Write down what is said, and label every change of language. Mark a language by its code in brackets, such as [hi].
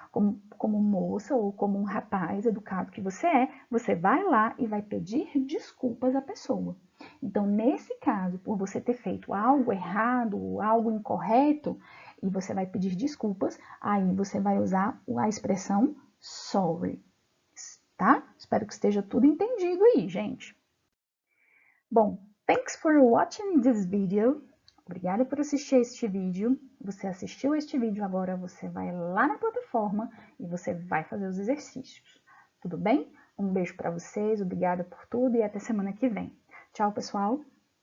[pt] Como moça ou como um rapaz educado que você vai lá e vai pedir desculpas à pessoa. Então, nesse caso, por você ter feito algo errado, algo incorreto, e você vai pedir desculpas, aí você vai usar a expressão sorry, tá? Espero que esteja tudo entendido aí, gente. Bom, [en] thanks for watching this video. [pt] Obrigada por assistir este vídeo. Você assistiu este vídeo, agora você vai lá na plataforma e você vai fazer os exercícios. Tudo bem? Um beijo para vocês, obrigada por tudo e até semana que vem. Tchau, pessoal!